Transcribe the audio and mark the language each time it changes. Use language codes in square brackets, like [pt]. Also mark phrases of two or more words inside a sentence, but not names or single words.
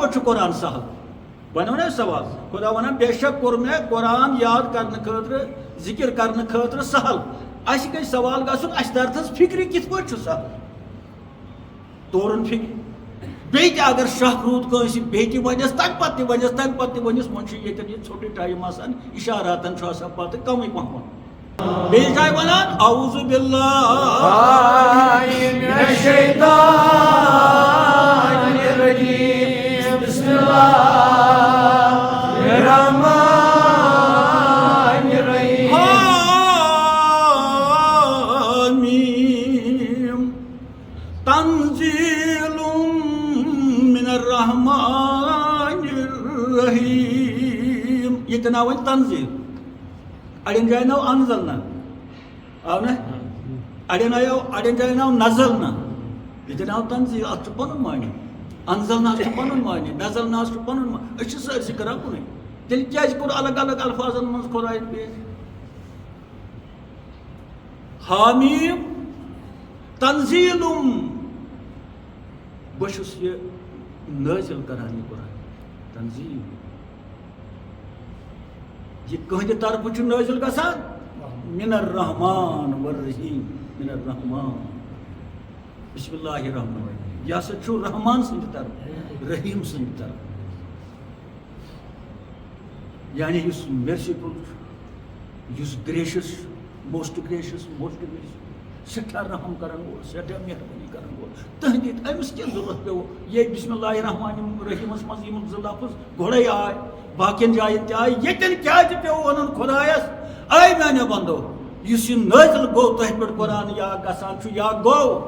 [ks] چھُ قرآن سہل بنو نا سوال خدا ونان بے شک کوٚر مےٚ قرآن یاد کرنہٕ خٲطرٕ ذکر کرنہٕ خٲطرٕ سہل اَسہِ گژھِ سوال گژھُن اَسہِ ترتھس فکرِ کِتھ پٲٹھۍ چھُ سہل تورُن فکرِ بیٚیہِ تہِ اگر شک روٗد کٲنٛسہِ بیٚیہِ تہِ ونٮ۪س تمہِ پتہٕ تہِ ونٮ۪س وۄنۍ چھُ ییٚتٮ۪ن یہِ ژھوٚٹُے ٹایم آسان اِشاراتن چھُ آسان پتہٕ کمٕے پہم بیٚیہِ جایہِ ونان اعوذ [ar] باللہ من الشیطان الرجیم بسم اللہ الرحمن الرحیم حامیم تنزیل من الرحمن الرحیم [ks] یہ ناو وۄنۍ تنزیل اڑین جائیں ناو انزلنا آو نا اڑین جائیں ناو نزلنا یہ ناو تنزیل اتھ پنن معنی انزلنا پنن معنی نزلنا پنن معنی اس سٲرسٕے کران کُنُے تیٚلہِ کیٛازِ کوٚر الگ الگ الفاظن منٛز خۄدایَن پیش [ar] حامیم تنزیلم [ks] بہٕ چھُس یہِ نٲزِل کران یہِ قرآن تنزیل یہ کہندِ طرفہٕ چھُ نٲزِل گژھان [ar] من الرحمن والرحیم من الرحمن بسم اللہ الرحمن الرحیم [ks] یہ ہسا چھُ رحمان سٕنٛدِ طرفہٕ رحیم سٕنٛدِ طرفہٕ یعنی یُس مرسیفل چھُ یُس [en] gracious most gracious [ks] سٮ۪ٹھاہ رحم کرن وول سٮ۪ٹھاہ مہربٲنی کرن وول تہندِ أمِس کیٛاہ ضروٗرت پیٚو ییٚتہِ [ar] بسم اللہ الرحمن الرحیمس [ks] منٛز یِم زٕ لفظ گۄڈے آے باقین جائن تہِ آیہِ ییٚتٮ۪ن کیٛازِ پیٚو وَنُن خۄدایس اے میانیو بندو یُس یہِ نٲزِل گوٚو تۄہہِ پٮ۪ٹھ قرآن یا گژھان چھُ یا گوٚو